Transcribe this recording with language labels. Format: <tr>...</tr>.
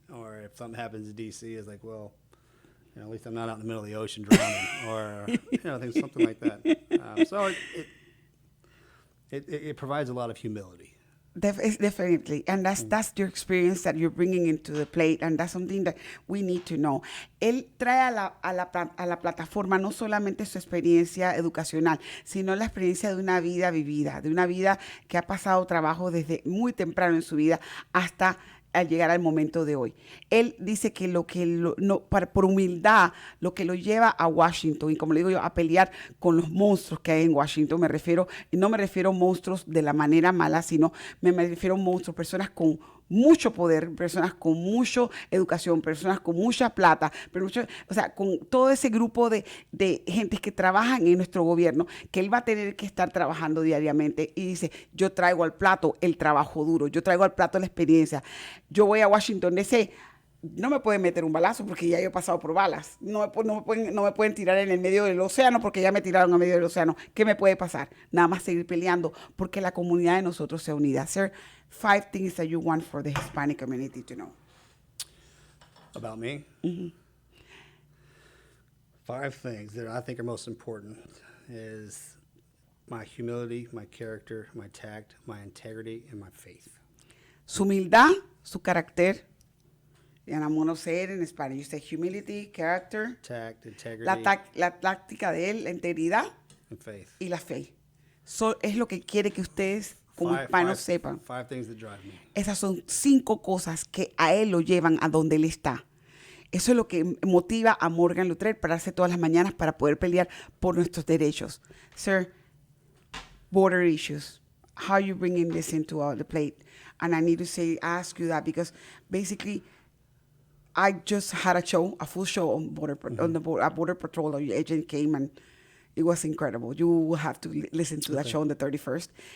<en>Or if something happens in DC, it's like, well, at least I'm not out in the middle of the ocean drowning, or something like that. So it provides a lot of humility. Definitely, and that's your experience that you're bringing into the plate, and that's something that we need to know.</en> <es>Él trae a la plataforma no solamente su experiencia educacional, sino la experiencia de una vida vivida, de una vida que ha pasado trabajo desde muy temprano en su vida hasta al llegar al momento de hoy. Él dice que por humildad, lo que lo lleva a Washington, y como le digo yo, a pelear con los monstruos que hay en Washington, no me refiero a monstruos de la manera mala, sino me refiero a monstruos, personas con mucho poder, personas con mucha educación, personas con mucha plata, con todo ese grupo de gentes que trabajan en nuestro gobierno, que él va a tener que estar trabajando diariamente. Y dice, yo traigo al plato el trabajo duro, yo traigo al plato la experiencia. Yo voy a Washington DC, no me pueden meter un balazo porque ya yo he pasado por balas. No me pueden tirar en el medio del océano porque ya me tiraron a medio del océano. ¿Qué me puede pasar? Nada más seguir peleando porque la comunidad de nosotros sea unida.</es> <en>Sir, 5 things that you want for the Hispanic community to know. About me? Mm-hmm. 5 things that I think are most important is my humility, my character, my tact, my integrity, and my faith.</en> <es>Su humildad, su carácter.</es> <en>And I'm going to say it in Spanish. You say humility, character. Tact, integrity,</en> <es>La táctica de él, la integridad</es> <en>and faith.</en> <es>y la fe. Eso es lo que quiere que ustedes como hispanos sepan.</es> <en>5 things that drive me.</en> <es>Esas son 5 cosas que a él lo llevan a donde él está. Eso es lo que motiva a Morgan Luttrell para pararse todas las mañanas para poder pelear por nuestros derechos.</es> <en>Sir, border issues. How are you bringing this into the plate? And I need to ask you that because basically, I just had a full show on border patrol. Your agent came and it was incredible. You will have to listen to that show on the 31st.</en>